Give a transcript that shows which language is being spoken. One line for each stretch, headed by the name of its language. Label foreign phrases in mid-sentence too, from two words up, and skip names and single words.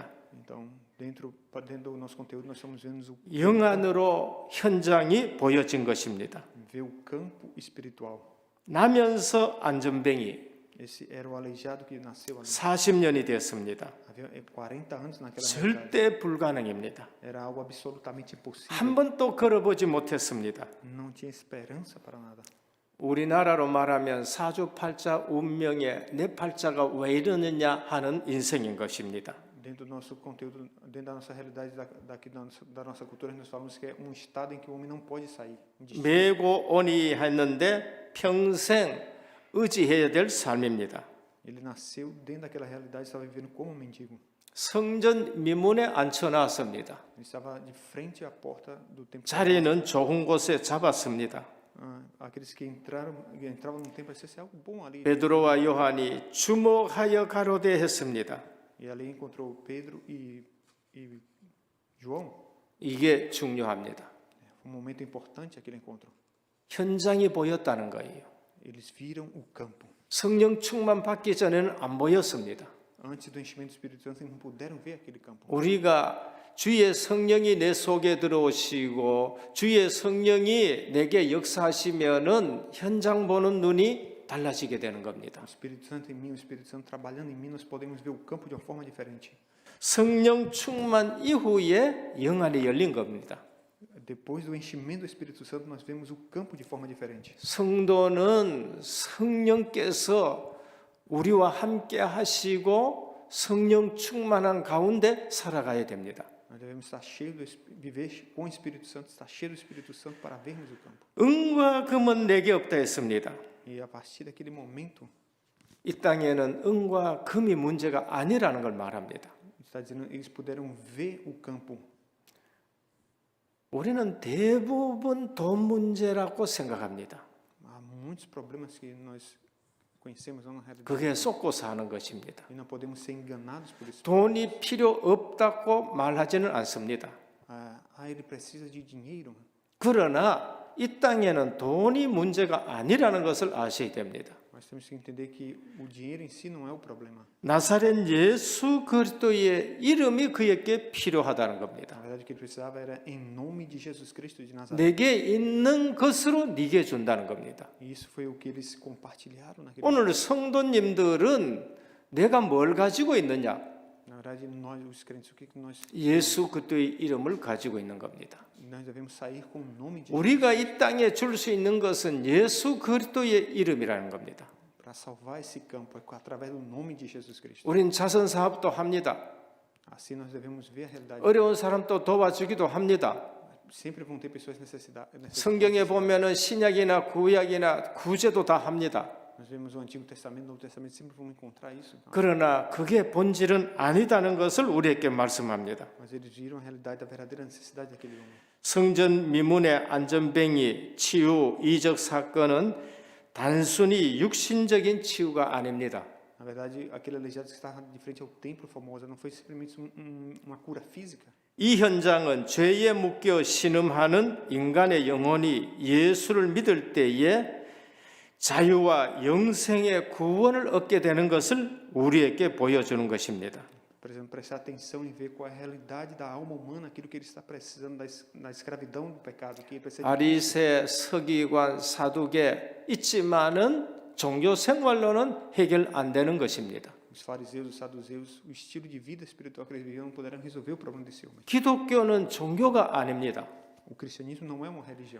Portuguese: Então, dentro do nosso conteúdo, nós estamos vendo
Korean: 영안으로 현장이 보여진 것입니다.
Portuguese: ver o campo espiritual.
Korean: 나면서 안전뱅이
Portuguese: Esse era o aleijado que nasceu ali.
Korean: 40년이 됐습니다.
Portuguese: Havia 40 anos naquela realidade.
Korean: 절대 불가능입니다.
Portuguese: Era algo absolutamente impossível.
Korean: 한 번도 걸어보지 못했습니다.
Portuguese: Não tinha esperança para nada.
Korean: 우리나라로 말하면 사주팔자 운명에 내 팔자가 왜 이러느냐 하는 인생인 것입니다.
Portuguese: Dentro do nosso conteúdo, dentro da nossa realidade da nossa cultura, nós falamos que é um estado em que o homem não pode sair.
Korean: 메고 오니 했는데 평생 의지해야 될 삶입니다.
Portuguese: Ele nasceu dentro daquela realidade, estava vivendo como um mendigo.
Korean: 성전 미문에 앉혀놨습니다.
Portuguese: Ele estava de frente à porta do templo.
Korean: 자리는 좋은 곳에 잡았습니다.
Portuguese: Aqueles que entravam no templo, isso é algo bom ali.
Korean: 베드로와 요한이 주목하여 가로되 했습니다.
Portuguese: E ali encontrou Pedro e João.
Korean: 이게 중요합니다.
Portuguese: Foi um momento importante aquele encontro.
Korean: 현장이 보였다는 거예요.
Portuguese: Eles viram o campo.
Korean: 성령 충만 받기 전에는 안 보였습니다.
Portuguese: Antes do enchimento do Espírito Santo, eles não puderam ver aquele campo.
Korean: 우리가 주의 성령이 내 속에 들어오시고 주의 성령이 내게 역사하시면은 현장 보는 눈이 달라지게 되는 겁니다.
Portuguese: O Espírito Santo em mim, o Espírito Santo trabalhando em mim, nós podemos ver o campo de uma forma diferente.
Korean: 성령 충만 이후에 영안이 열린 겁니다.
Portuguese: Depois do enchimento do Espírito Santo, nós vemos o campo de forma diferente.
Korean: 성도는 성령께서 우리와 함께 하시고 성령 충만한 가운데 살아가야 됩니다.
Portuguese: Nós devemos estar cheios viver com o Espírito Santo, estar cheio do Espírito Santo para vermos o campo.
Korean: 은과 금은 내게 없다 했습니다.
Portuguese: E a partir daquele momento,
Korean: 이 땅에는 은과 금이 문제가 아니라는 걸 말합니다.
Portuguese: está dizendo, eles puderam ver o campo.
Korean: 우리는 대부분 돈 문제라고 생각합니다.
Portuguese: Há muitos problemas que nós conhecemos na realidade.
Korean: 그게 속고 사는 것입니다.
Portuguese: E não podemos ser enganados por isso.
Korean: 돈이 필요 없다고 말하지는 않습니다.
Portuguese: Ele precisa de dinheiro.
Korean: 그러나 이 땅에는 돈이 문제가 아니라는 것을 아셔야 됩니다.
Portuguese: Nós temos que entender que o dinheiro em si não é o problema.
Korean: 나사렛 예수 그리스도의 이름이 그에게 필요하다는 겁니다.
Portuguese: Na verdade, o que ele precisava era em nome de Jesus Cristo de Nazaré.
Korean: 내게 있는 것으로 네게 준다는 겁니다.
Portuguese: E isso foi o que eles compartilharam naquele
Korean: 오늘 성도님들은 내가 뭘 가지고 있느냐?
Portuguese: Na verdade, nós, os crentes, o que nós
Korean: 예수 그리스도의 이름을 가지고 있는 겁니다.
Portuguese: nós devemos sair com o nome de
Korean: 우리가 이 땅에 줄 수 있는 것은 예수 그리스도의 이름이라는 겁니다.
Portuguese: para salvar esse campo é através do nome de Jesus Cristo.
Korean: 우린 자선 사업도 합니다.
Portuguese: Assim nós devemos ver a realidade.
Korean: 어려운 사람도 도와주기도 합니다.
Portuguese: Sempre vão ter pessoas
Korean: 성경에 보면은 신약이나 구약이나 구제도 다 합니다.
Portuguese: Nós vemos o Antigo Testamento, o Novo Testamento, sempre vamos encontrar isso.
Korean: 그러나 그게 본질은 아니다는 것을 우리에게 말씀합니다.
Portuguese: Mas eles viram a realidade da verdadeira necessidade daquele homem.
Korean: 성전 미문의 안전뱅이 치유 이적 사건은 단순히 육신적인 치유가 아닙니다.
Portuguese: Na verdade, aquele aleijado que estava de frente ao templo famoso não foi simplesmente uma cura física.
Korean: 이 현장은 죄에 묶여 신음하는 인간의 영혼이 예수를 믿을 때에 자유와 영생의 구원을 얻게 되는 것을 우리에게 보여주는 것입니다.
Portuguese: Por exemplo, prestar atenção e ver qual é a realidade da alma humana, aquilo que ele está precisando da escravidão do pecado, que ele precisa de
Korean: 바리새, 서기관, 사두개 있지만은 종교 생활로는 해결 안 되는 것입니다.
Portuguese: os fariseus, os saduceus, o estilo de vida espiritual que eles viviam não puderam resolver o problema desse homem.
Korean: 기독교는 종교가 아닙니다.
Portuguese: O cristianismo não é uma religião.